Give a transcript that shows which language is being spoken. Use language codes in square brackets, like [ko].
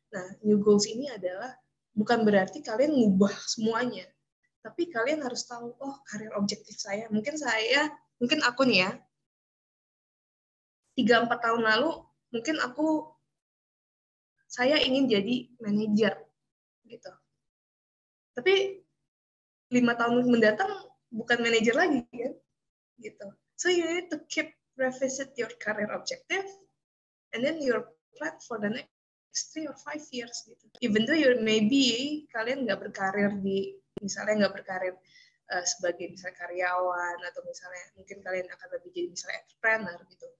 [id] Nah, new goals ini adalah bukan berarti kalian ngubah semuanya, tapi kalian harus tahu, oh karir objektif saya, mungkin aku nih ya, 3-4 tahun lalu, mungkin saya ingin jadi manajer gitu. Tapi 5 tahun mendatang bukan manajer lagi kan, gitu. [en] So you need to keep revisit your career objective, and then your plan for the next 3 or 5 years [id] gitu. [en] Even though you maybe [id] kalian nggak berkarir misalnya nggak berkarir sebagai misalnya karyawan, atau misalnya mungkin kalian akan lebih jadi misalnya entrepreneur gitu.